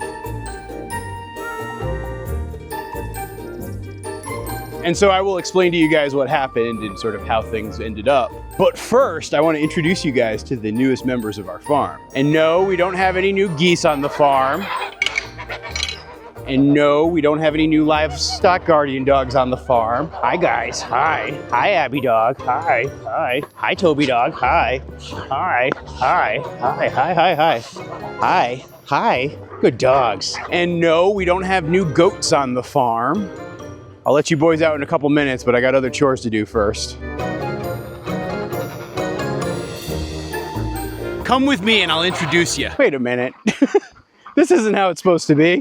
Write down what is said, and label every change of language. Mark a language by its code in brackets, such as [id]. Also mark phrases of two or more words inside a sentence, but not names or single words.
[en] And so I will explain to you guys what happened and sort of how things ended up. But first, I want to introduce you guys to the newest members of our farm. And no, we don't have any new geese on the farm. And no, we don't have any new livestock guardian dogs on the farm. Hi guys, hi. Hi Abby dog, hi, hi. Hi Toby dog, hi. Hi, hi, hi, hi, hi, hi. Hi, hi, good dogs. And no, we don't have new goats on the farm. I'll let you boys out in a couple minutes, but I got other chores to do first. Come with me and I'll introduce you. Wait a minute. This isn't how it's supposed to be.